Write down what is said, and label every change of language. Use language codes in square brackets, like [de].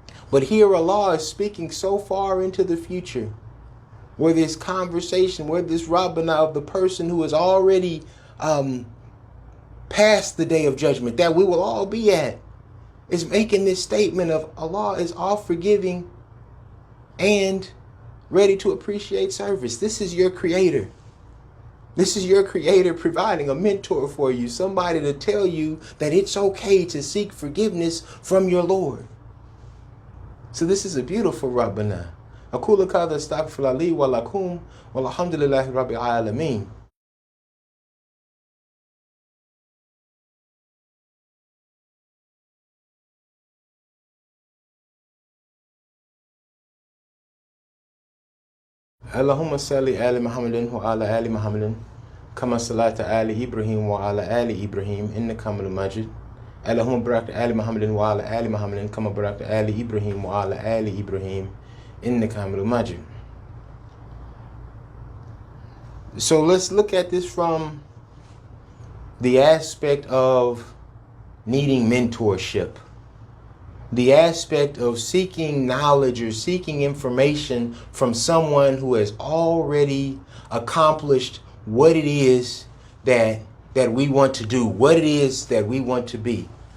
[en] But here Allah is speaking so far into the future, where this conversation, where this Rabbana of the person who has already past the day of judgment that we will all be at, is making this statement of Allah is all forgiving and ready to appreciate service. This is your Creator. This is your Creator providing a mentor for you, somebody to tell you that it's okay to seek forgiveness from your Lord. So this is a beautiful Rabbana. [ar] أقول كذا استغفر لي ولكم والحمد لله رب العالمين. اللهم صل على محمد وعلى آل محمد كما صليت على إبراهيم وعلى آل إبراهيم إنك حميد مجيد. اللهم بارك على محمد وعلى آل محمد كما باركت على إبراهيم وعلى آل إبراهيم إنك حميد مجيد. [en] So let's look at this from the aspect of needing mentorship. The aspect of seeking knowledge or seeking information from someone who has already accomplished what it is that we want to do, what it is that we want to be.